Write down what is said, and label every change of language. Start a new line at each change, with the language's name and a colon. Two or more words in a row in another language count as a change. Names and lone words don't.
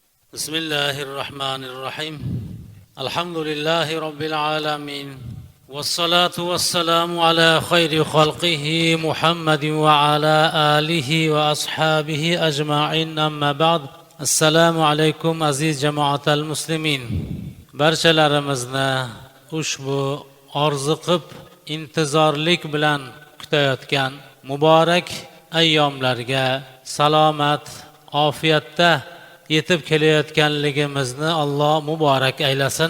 Arabic: بسم الله الرحمن الرحيم الحمد لله رب العالمين والصلاة والسلام على خير خلقه محمد وعلى آله وأصحابه أجمعين أما بعد السلام عليكم عزيز جماعة المسلمين
Uzbek: barchalarimizni ushbu orziqib intizorlik bilan kutayotgan muborak ayyomlarga salomat ofiyatda yetib kelayotganligimizni Alloh muborak aylasin.